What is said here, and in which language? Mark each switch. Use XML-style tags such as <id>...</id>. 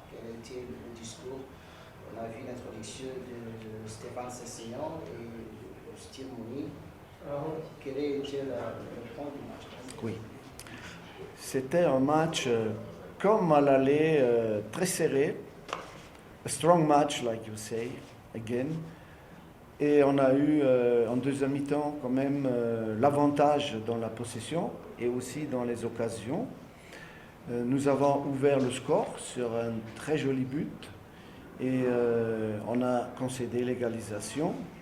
<fr>Quel était le discours? On a vu l'introduction de Stéphane Sessignon et Steve Mouni. Quel était le point du match? Oui. C'était un match comme à l'aller très serré.</fr> <en>A strong match, like you say, again.</en> <fr>Et on a eu en deuxième mi-temps quand même l'avantage dans la possession et aussi dans les occasions. Nous avons ouvert le score sur un très joli but et on a concédé l'égalisation.</fr>